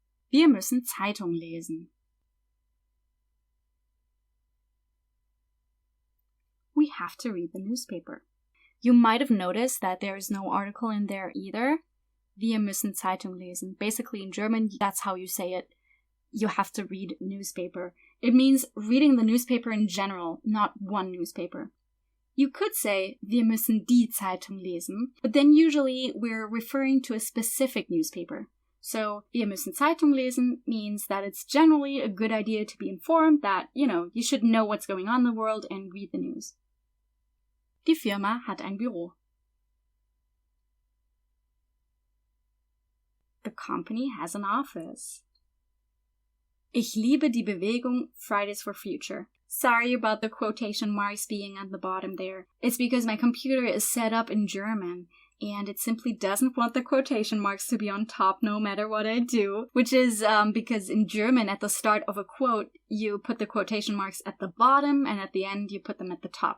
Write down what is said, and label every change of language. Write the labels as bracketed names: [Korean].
[German] Wir müssen Zeitung lesen. [English] We have to read the newspaper. You might have noticed that there is no article in there either. [German] Wir müssen Zeitung lesen. [English] Basically, in German, that's how you say it. You have to read newspaper. It means reading the newspaper in general, not one newspaper. You could say, [German] wir müssen die Zeitung lesen, [English] but then usually we're referring to a specific newspaper. So, [German] wir müssen Zeitung lesen [English] means that it's generally a good idea to be informed that, you should know what's going on in the world and read the news. [German] Die Firma hat ein Büro. [English] The company has an office. [German] Ich liebe die Bewegung Fridays for Future. [English] Sorry about the quotation marks being at the bottom there. It's because my computer is set up in German, and it simply doesn't want the quotation marks to be on top no matter what I do, which is because in German, at the start of a quote, you put the quotation marks at the bottom, and at the end, you put them at the top.